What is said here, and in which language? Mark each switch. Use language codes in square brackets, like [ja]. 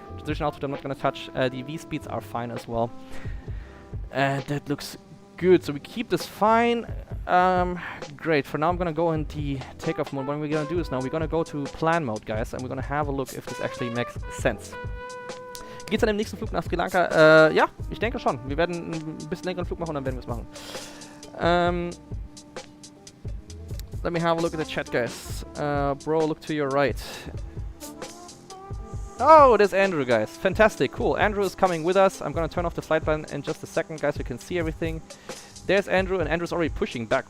[en] Transition output I'm not going to touch. The V-speeds are fine as well. That looks good. So we keep this fine. Great. For now, I'm going to go in the takeoff mode. What we're going to do is now we're going to go to plan mode, guys, and we're going to have a look if this actually makes sense. [de] Geht's dann im nächsten Flug nach Sri Lanka? Ja, ich denke schon. Wir werden ein bisschen längeren Flug machen und dann werden wir es machen. [en] Let me have a look at the chat, guys. Bro, look to your right. Oh, there's Andrew, guys. Fantastic, cool. Andrew is coming with us. I'm gonna turn off the flight plan in just a second, guys, so you can see everything. There's Andrew, and Andrew's already pushing back.